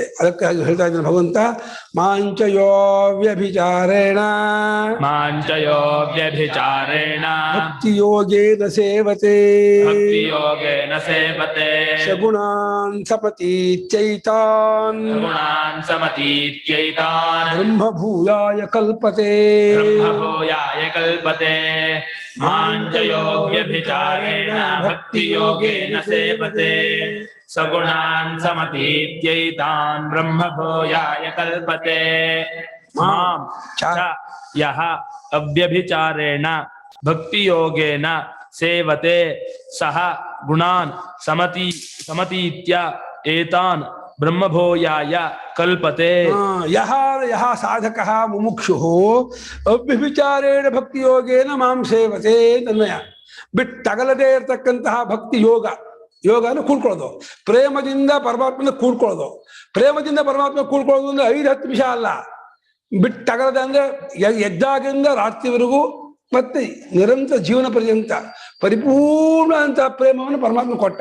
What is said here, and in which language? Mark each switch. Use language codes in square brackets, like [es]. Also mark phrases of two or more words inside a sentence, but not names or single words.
[kn] ಅದಕ್ಕಾಗಿ ಹೇಳ್ತಾ ಇದ್ದಾನೆ ಭಗವಂತ, [sa] ಮಾಂಚಯೋ ವ್ಯಭಿಚಾರೇಣ ಭಕ್ತಿ ಯೋಗೇನ ಸೇವತೆ ಸಗುಣಾನ್ ಸಮತೀತ್ಯೈತಾನ್ ಬ್ರಹ್ಮಭೂಯಾಯ ಕಲ್ಪತೆ ಮಾಂಚಯೋಗ್ಯಭಿಚಾರೇಣ ಭಕ್ತಿ ಯೋಗೇನ ಸೇವತೆ ಸಗುಣಾನ್ ಸಮತೀತ್ಯೈತಾನ್ ಬ್ರಹ್ಮಭೂಯಾಯ ಕಲ್ಪತೆ. ಮಾಂ ಚ ಯಃ ಅವ್ಯಭಿಚಾರೇಣ ಭಕ್ತಿ ಯೋಗೇನ ಸೇವತೆ ಸಹ ಗುಣಾನ್ ಸಮತೀತ್ಯ ಏತಾನ್ ಬ್ರಹ್ಮಭೂಯಾಯ ಕಲ್ಪತೆ. ಯಹ ಸಾಧಕಃ ಮುಮುಕ್ಷುಃ ಅವ್ಯಭಿಚಾರೇಣ ಭಕ್ತಿ ಯೋಗೇನ ಮಾಂ ಸೇವತೆ. [kn] ತನ್ಮಯ ಬಿಟ್ಟಗಲದೇ ಇರತಕ್ಕಂತಹ ಭಕ್ತಿ ಯೋಗ, ಯೋಗ ಅಂದ್ರೆ ಕೂಡ್ಕೊಳ್ಳೋದು, ಪ್ರೇಮದಿಂದ ಪರಮಾತ್ಮನ ಕೂಡ್ಕೊಳ್ಳೋದು. ಪ್ರೇಮದಿಂದ ಪರಮಾತ್ಮ ಕೂಡ್ಕೊಳ್ಳೋದು ಅಂದ್ರೆ 5-10 ನಿಮಿಷ ಅಲ್ಲ, ಬಿಟ್ಟಗಲದ ಅಂದ್ರೆ ಎದ್ದಾಗಿಂದ ರಾತ್ರಿವರೆಗೂ ಮತ್ತೆ ನಿರಂತರ ಜೀವನ ಪರ್ಯಂತ ಪರಿಪೂರ್ಣ ಅಂತ ಪ್ರೇಮವನ್ನು ಪರಮಾತ್ಮ ಕೊಟ್ಟ.